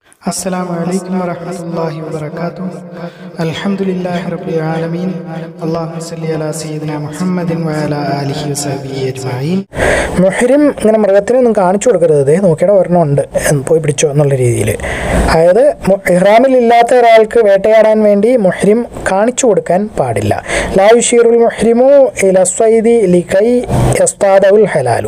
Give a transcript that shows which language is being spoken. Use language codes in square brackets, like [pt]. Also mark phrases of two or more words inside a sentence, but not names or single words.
[ar] السلام عليكم ورحمة الله وبركاته. الحمد لله رب العالمين. اللهم صل على سيدنا محمد وعلى آله وصحبه أجمعين. [ml] മുഹ്രിം ഇങ്ങനെ മൃഗത്തിനൊന്നും കാണിച്ചു കൊടുക്കരുത്, നോക്കിയുടെ ഒരെണ്ണമുണ്ട് പോയി പിടിച്ചോ എന്നുള്ള രീതിയിൽ. അതായത് ഇഹ്റാമിലില്ലാത്ത ഒരാൾക്ക് വേട്ടയാടാൻ വേണ്ടി മുഹ്രിം കാണിച്ചു കൊടുക്കാൻ പാടില്ല. [ar] لا يشير المحرم إلى الصيد لكي يصطاده الحلال.